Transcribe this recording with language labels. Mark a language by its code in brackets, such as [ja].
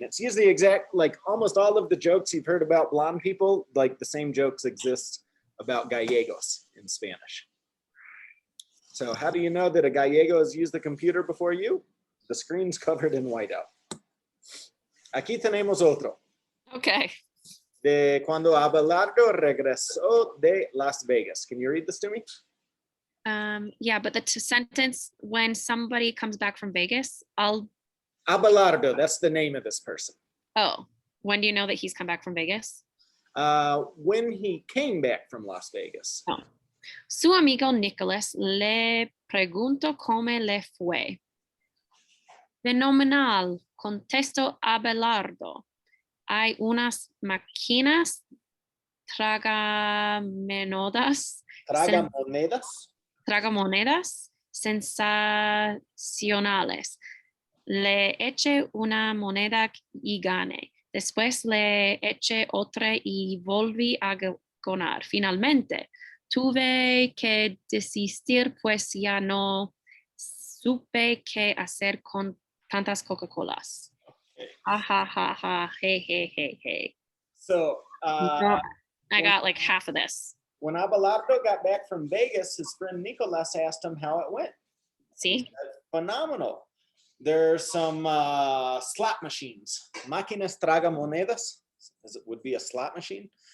[en] It's used the exact, like almost all of the jokes you've heard about blonde people, like the same jokes exist about Gallegos in Spanish. So how do you know that a Gallego has used the computer before you? The screen's covered in whiteout. [es] Aquí tenemos otro. [en] Okay. [es] De cuando Abelardo regresó de Las Vegas. [en] Can you read this to me? Yeah, but the sentence, when somebody comes back from Vegas, Abelardo, that's the name of this person. Oh, when do you know that he's come back from Vegas? When he came back from Las Vegas. Oh. [es] Su amigo Nicholas le preguntó cómo le fue. Fenomenal, contestó Abelardo. Hay unas máquinas tragamonedas sensacionales. Le eché una moneda y gané. Después le eché otra y volví a ganar. Finalmente, tuve que desistir pues ya no supe qué hacer con tantas Coca-Colas. Ha, ha, ha, ha, hey, hey, hey, hey. [en] So, No, I got like half of this. when Abelardo got back from Vegas, his friend Nicolas asked him how it went. See? Phenomenal. There's some slot machines. [es] Máquinas tragamonedas [en] would be a slot machine.